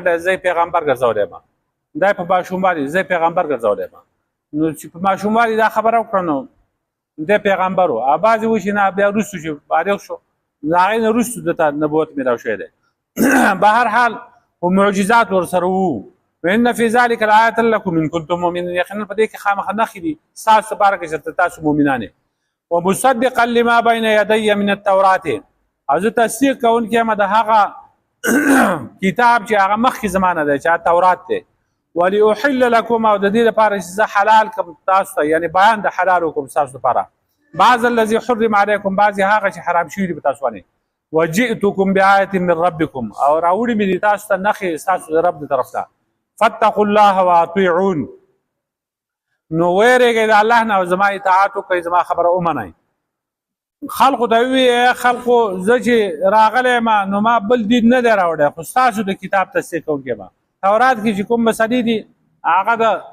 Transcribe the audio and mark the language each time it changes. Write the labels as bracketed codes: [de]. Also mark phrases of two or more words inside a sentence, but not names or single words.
[ps] دی زه پیغمبر ګرځولی یم دا په ماشوموالي زه پیغمبر ګرځولی یم نو چې په ماشوموالي دا خبره وکړه نو دی پیغمبر و او بعضې وایي چې نه بیا وروستو چې فارغ شو د هغې نه وروستو دته نبوت میلاو شوی دی به هر حال خو معجزات ورسره وو [ar] وان فی ذلک لآیة لکم ان کنتم مؤمنین [ps] یقینا په دې کې خامخا نښې دي ستاسو دپاره که چېرته تاسو مؤمنان یې [ar] ومصدقا لما بین یدی من التورات [ps] او زه تصدیق کوونکی یم د هغه کتاب چې هغه مخکې زمانه دی چې هغه تورات دی [ar] ولأحل لکم [ps] او د دې لپاره چې زه حلال کړم تاسو ته یعنې بیان د حلال وکړم ستاسو لپاره [ar] بعض الذي حرم علیکم [ps] بعضې هغه چې حرام شوي دي په تاسو باندې [ar] وجئتکم بآیة من ربکم [ps] او راوړي مې دي تاسو ته نښې ستاسو د رب د طرف ته [ar] فاتقوا الله واطیعون [ps] نو ویرېږئ د الله نه او زما اطاعت وکړئ زما خبره ومنئ خلقو ته ووایي خلقو زه چې راغلی یم نو ما بل دین نه دی راوړی خو ستاسو د کتاب تصدیق کوونکی یم تورات کې چې کوم مسلې دي هغه د